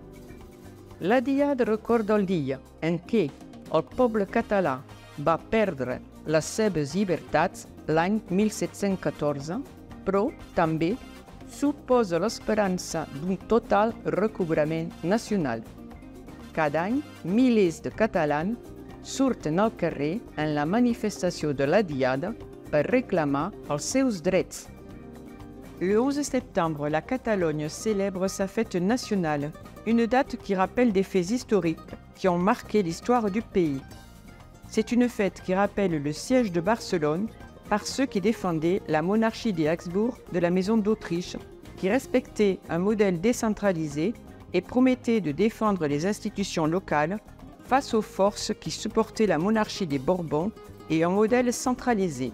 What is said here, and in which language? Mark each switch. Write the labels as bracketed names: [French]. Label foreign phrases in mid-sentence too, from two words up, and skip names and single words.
[Catalan] La Diada recorda el dia en què el poble català va perdre les seves llibertats l'any 1714, però també suposa l'esperança d'un total recobrament nacional. Cada any, milers de catalans surten al carrer en la manifestació de la Diada per reclamar els seus drets. [French] Le 11 septembre, la Catalogne célèbre sa fête nationale, une date qui rappelle des faits historiques qui ont marqué l'histoire du pays. C'est une fête qui rappelle le siège de Barcelone par ceux qui défendaient la monarchie des Habsburg de la Maison d'Autriche, qui respectaient un modèle décentralisé et promettaient de défendre les institutions locales face aux forces qui supportaient la monarchie des Bourbons et un modèle centralisé.